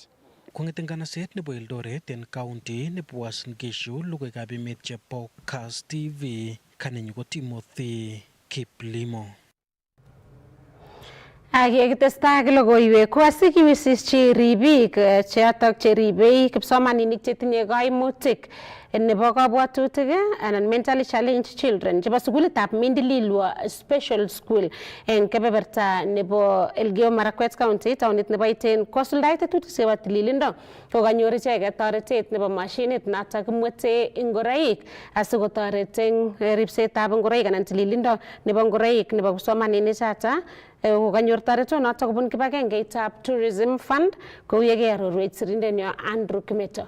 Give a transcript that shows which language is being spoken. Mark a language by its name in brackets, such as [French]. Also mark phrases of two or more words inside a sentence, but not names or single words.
[Kalenjin] Kong'et nganaset nebo Eldoret en county nebo Uasin Gishu, logoiwekab emet chebo Kass Tv, kanenyu ko Timothy Kiplimo. Kitestai ak logoiwek ko asikiwisischi ribiik chotok cheribei kipsomaninik chetinye kaimutik nebo kabwatutik anan [English] mentally challenged [Kalenjin] children chebo sukulitab Mindililwa Special School eng kebeberta nebo Elgeyo Marakwet County taunit nebo Iten kosuldae tetutik chebo tililindo kokanyor icheket toretet nebo mashinit notok kimwete ngoroik asikotoret eng ripsetab ngoroik anan tililindo nebo ngoroik nebo kipsomaninik choto kokanyor toretonoto kobun kibagengeitab Tourism Fund kou yekearorwech sirindenyo Andrew Kimeto.